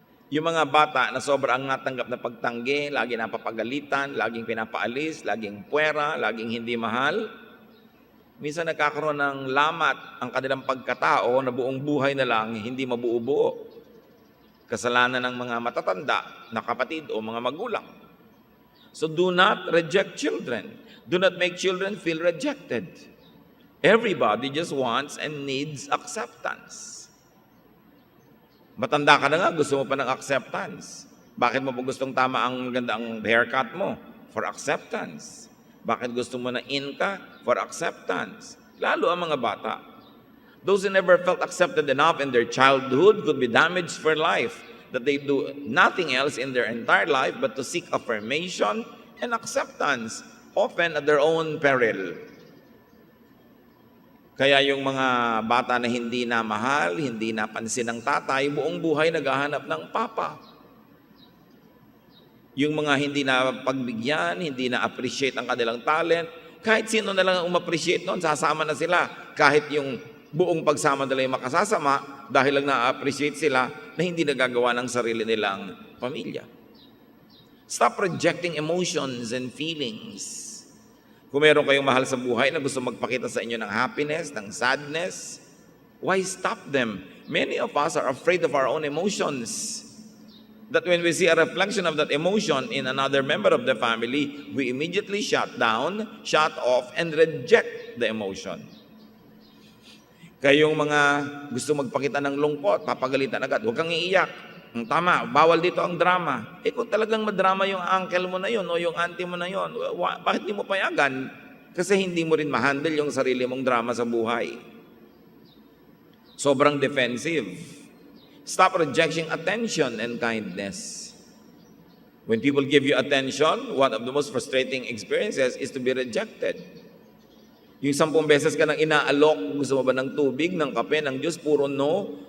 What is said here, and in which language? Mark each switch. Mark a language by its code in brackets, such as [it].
[tl] Yung mga bata na sobrang natanggap na pagtanggi, lagi napapagalitan, laging pinapaalis, laging puwera, laging hindi mahal, minsan nagkakaroon ng lamat ang kanilang pagkatao na buong buhay na lang hindi mabuo-buo. Kasalanan ng mga matatanda na kapatid o mga magulang. [en] So do not reject children. Do not make children feel rejected. Everybody just wants and needs acceptance. [tl] Matanda ka na nga, gusto mo pa ng acceptance. Bakit mo pa gustong tama ang ganda ang haircut mo? [en] For acceptance. [tl] Bakit gusto mo na in ka? For acceptance. Lalo ang mga bata. [en] Those who never felt accepted enough in their childhood could be damaged for life, that they do nothing else in their entire life but to seek affirmation and acceptance, often at their own peril. [tl] Kaya yung mga bata na hindi na mahal, hindi napansin ng tatay, buong buhay naghahanap ng papa. Yung mga hindi na pagbigyan, hindi na appreciate ang kanilang talent, kahit sino na lang ang um-appreciate noon, sasama na sila. Kahit yung buong pagsama nila yung makasasama, dahil lang na-appreciate sila na hindi nagagawa ng sarili nilang pamilya. [en] Stop rejecting emotions and feelings. [tl] Kung meron kayong mahal sa buhay na gusto magpakita sa inyo ng happiness, ng sadness, [en] why stop them? Many of us are afraid of our own emotions. That when we see a reflection of that emotion in another member of the family, we immediately shut down, shut off, and reject the emotion. [tl] Kayong mga gusto magpakita ng lungkot, papagalitan agad, huwag kang iiyak. Tama, bawal dito ang drama. Kung talagang madrama yung uncle mo na yun o yung auntie mo na yun, bakit di mo payagan? Kasi hindi mo rin ma-handle yung sarili mong drama sa buhay. Sobrang defensive. [en] Stop rejecting attention and kindness. When people give you attention, one of the most frustrating experiences is to be rejected. [tl] Yung 10 beses ka nang inaalok, gusto mo ba ng tubig, ng kape, ng juice, puro no.